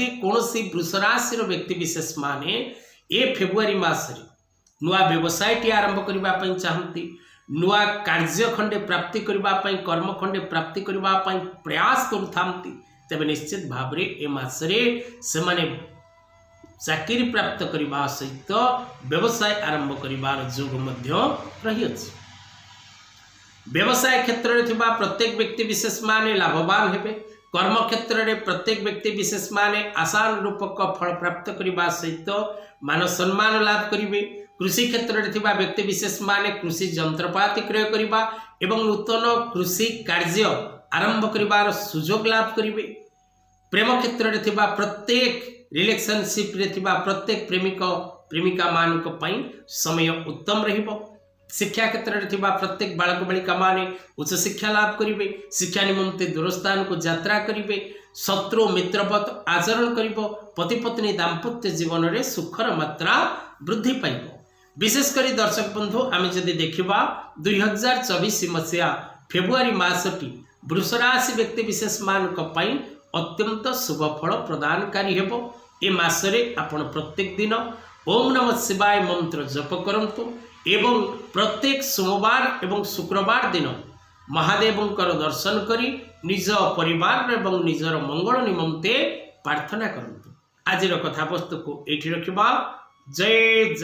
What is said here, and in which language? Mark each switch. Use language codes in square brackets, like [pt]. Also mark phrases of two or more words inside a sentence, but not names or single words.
[or] କୌଣସି ବୃଷ ରାଶି ବ୍ୟକ୍ତି ବିଶେଷ ମାନେ ଏ ଫେବୃଆରୀ ମାସରେ ନୂଆ ବ୍ୟବସାୟଟି ଆରମ୍ଭ କରିବା ପାଇଁ ଚାହାଁନ୍ତି, ନୂଆ କାର୍ଯ୍ୟ ଖଣ୍ଡେ ପ୍ରାପ୍ତି କରିବା ପାଇଁ, କର୍ମ ଖଣ୍ଡେ ପ୍ରାପ୍ତି କରିବା ପାଇଁ ପ୍ରୟାସ କରୁଥାନ୍ତି, ତେବେ ନିଶ୍ଚିତ ଭାବରେ ଏ ମାସରେ ସେ ମାନେ ଚାକିରି ପ୍ରାପ୍ତ କରିବା ସହିତ ବ୍ୟବସାୟ ଆରମ୍ଭ କରିବାର ଯୋଗ ମଧ୍ୟ ରହି ଅଛି। ବ୍ୟବସାୟ କ୍ଷେତ୍ର ରେ ଥିବା ପ୍ରତ୍ୟେକ ବ୍ୟକ୍ତି ବିଶେଷ ମାନେ ଲାଭବାନ ହେବେ। କର୍ମ କ୍ଷେତ୍ର ରେ ପ୍ରତ୍ୟେକ ବ୍ୟକ୍ତି ବିଶେଷ ମାନେ ଆସାନ ରୂପକ ଫଳ ପ୍ରାପ୍ତ କରିବା ସହିତ ମାନ ସମ୍ମାନ ଲାଭ କରିବେ। କୃଷି କ୍ଷେତ୍ର ରେ ଥିବା ବ୍ୟକ୍ତି ବିଶେଷ ମାନେ କୃଷି ଯନ୍ତ୍ରପାତି କ୍ରୟ କରିବା ଏବଂ ନୂତନ କୃଷି କାର୍ଯ୍ୟ ଆରମ୍ଭ କରିବାର ସୁଯୋଗ ଲାଭ କରିବେ। ପ୍ରେମ କ୍ଷେତ୍ର ରେ ଥିବା ପ୍ରତ୍ୟେକ ରିଲେସନସିପ ରେ ଥିବା ପ୍ରତ୍ୟେକ ପ୍ରେମିକ ପ୍ରେମିକା ମାନଙ୍କ ପାଇଁ ସମୟ ଉତ୍ତମ ରହିବ। ଶିକ୍ଷା କ୍ଷେତ୍ର ରେ ଥିବା ପ୍ରତ୍ୟେକ ବାଳକ ବାଳିକା ମାନେ ଉଚ୍ଚ ଶିକ୍ଷା ଲାଭ କରିବେ। ଶିକ୍ଷା ନିମନ୍ତେ ଦୂରସ୍ଥାନ କୁ ଯାତ୍ରା କରିବେ। ଶତ୍ରୁ ମିତ୍ରବତ ଆଚରଣ କରିବ। ପତି ପତ୍ନୀ ଦାମ୍ପତ୍ୟ ଜୀବନ ରେ ସୁଖର ମାତ୍ରା ବୃଦ୍ଧି ପାଇବ। ବିଶେଷକରି ଦର୍ଶକ ବନ୍ଧୁ ଆମେ ଯଦି ଦେଖିବା 2024 ମସିହା ଫେବୃଆରୀ ମାସଟି ବୃଷ ରାଶି ବ୍ୟକ୍ତି ବିଶେଷ ମାନଙ୍କ ଅତ୍ୟନ୍ତ ଶୁଭ ଫଳ ପ୍ରଦାନକାରୀ ହେବ। ଏ ମାସରେ ଆପଣ ପ୍ରତ୍ୟେକ ଦିନ [sa] ओम नमः शिवाय [or] ମନ୍ତ୍ର ଜପ କରନ୍ତୁ ଏବଂ ପ୍ରତ୍ୟେକ ସୋମବାର ଏବଂ ଶୁକ୍ରବାର ଦିନ ମହାଦେବଙ୍କର ଦର୍ଶନ କରି ନିଜ ପରିବାର ଏବଂ ନିଜର ମଙ୍ଗଳ ନିମନ୍ତେ ପ୍ରାର୍ଥନା କରନ୍ତୁ। ଆଜି କଥା ବସ୍ତୁ କୁ ଏଠି ରଖିବା। ଜୟ